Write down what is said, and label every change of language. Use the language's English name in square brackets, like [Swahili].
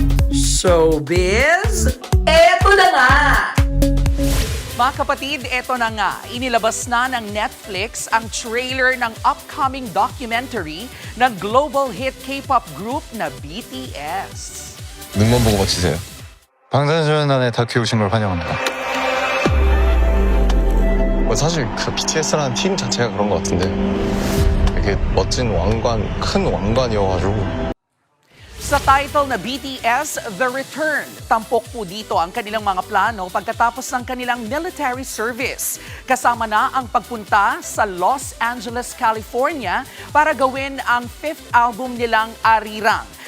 [Filipino] Showbiz, eto na nga! Mga kapatid, eto na nga, inilabas na ng Netflix ang trailer ng upcoming documentary ng global hit K-pop group na BTS. [Korean] 눈만 보고 맞히세요. 방탄소년단에 다큐 오신 걸 환영합니다. 사실 그 BTS라는 팀 자체가 그런 것 같은데 이게 멋진 왕관, 큰 왕관이어가지고 [Filipino] Sa title na BTS, The Return, tampok po dito ang kanilang mga plano pagkatapos ng kanilang military service. Kasama na ang pagpunta sa Los Angeles, California para gawin ang 5th album nilang Arirang.